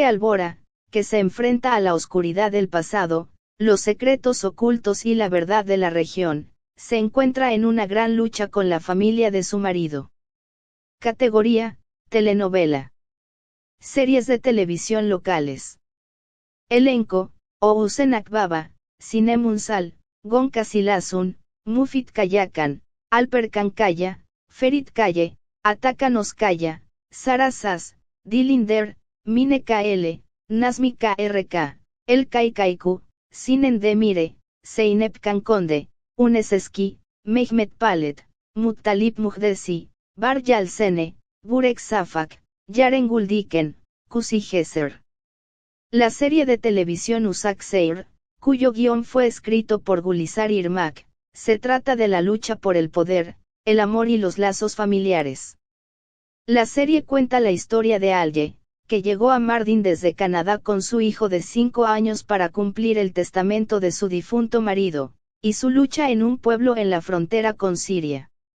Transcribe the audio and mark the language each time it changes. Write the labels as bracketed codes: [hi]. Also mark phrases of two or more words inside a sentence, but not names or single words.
[es] Alye Albora, que se enfrenta a la oscuridad del pasado, los secretos ocultos y la verdad de la región, se encuentra en una gran lucha con la familia de su marido. Categoría: telenovela. Series de televisión locales. Elenco: Ousen Akbaba, Sinem Unsal, Gonca Silasun, Mufit Kayakan, Alper Kankaya, Ferit Kaye, Atakan Oskaya, Sara Sas, Dilinder, Mine KL, Nazmi KRK, El Kaikaiku, Sinen Demire, Zeynep Kankonde, Uneseski, Mehmet Palet, Muttalip Muhdesi, Bar Yalsene, Burek Safak, Yaren Guldiken, Kusi Geser. La serie de televisión Usak Seir, cuyo guión fue escrito por Gulizar Irmak, se trata de la lucha por el poder, el amor y los lazos familiares. La serie cuenta la historia de Alye, que llegó a Mardin desde Canadá con su hijo de 5 años para cumplir el testamento de su difunto marido, y su lucha en un pueblo en la frontera con Siria.